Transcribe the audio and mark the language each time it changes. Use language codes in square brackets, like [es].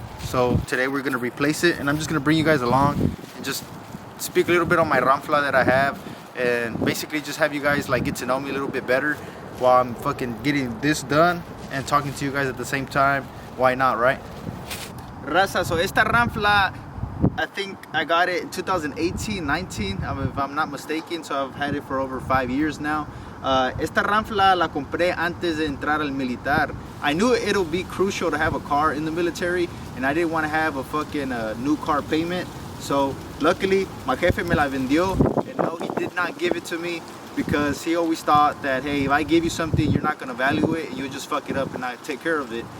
[en] So today we're gonna replace it, and I'm just gonna bring you guys along and just speak a little bit on my Rampla that I have, and basically just have you guys like get to know me a little bit better while I'm fucking getting this done and talking to you guys at the same time. Why not, right? Raza, so [es] esta Rampla, [en] I think I got it in 2018, 19, if I'm not mistaken, so I've had it for over 5 years now. [es] Esta Rampla la compré antes de entrar al militar. [en] I knew it'll be crucial to have a car in the military, and I didn't want to have a fucking new car payment. So luckily, my jefe [es] me la vendió, [en] and no, he did not give it to me, because he always thought that, hey, if I give you something, you're not gonna value it, and you'll just fuck it up and not take care of it.